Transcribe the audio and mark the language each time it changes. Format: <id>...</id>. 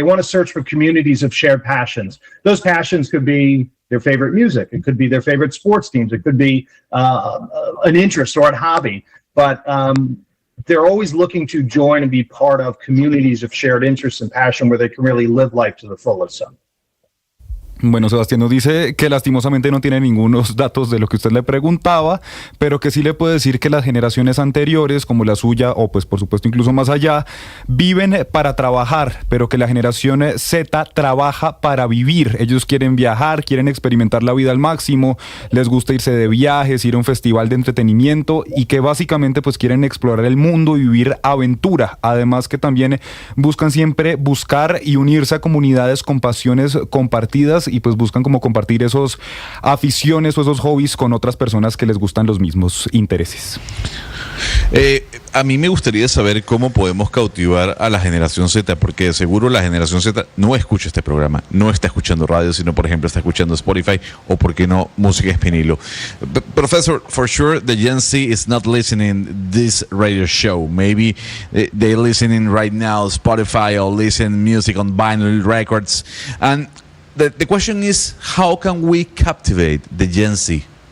<en>They want to search for communities of shared passions. Those passions could be their favorite music. It could be their favorite sports teams. It could be an interest or a hobby. But they're always looking to join and be part of communities of shared interest and passion where they can really live life to the fullest. So.</en> <es>Bueno, Sebastián nos dice que lastimosamente no tiene ningunos datos de lo que usted le preguntaba, pero que sí le puede decir que las generaciones anteriores, como la suya, o pues por supuesto incluso más allá, viven para trabajar, pero que la generación Z trabaja para vivir. Ellos quieren viajar, quieren experimentar la vida al máximo, les gusta irse de viajes, ir a un festival de entretenimiento y que básicamente pues quieren explorar el mundo y vivir aventura. Además que también buscan siempre buscar y unirse a comunidades con pasiones compartidas y pues buscan como compartir esos aficiones o esos hobbies con otras personas que les gustan los mismos intereses. A mí me gustaría saber cómo podemos cautivar a la generación Z, porque seguro la generación Z no escucha este programa, no está escuchando radio, sino por ejemplo está escuchando Spotify o por qué no música Espinilo.</es> <en>Professor, for sure the Gen Z is not listening this radio show. Maybe they're listening right now Spotify or listen music on vinyl records. And the question is, how can we captivate the Gen Z?</en>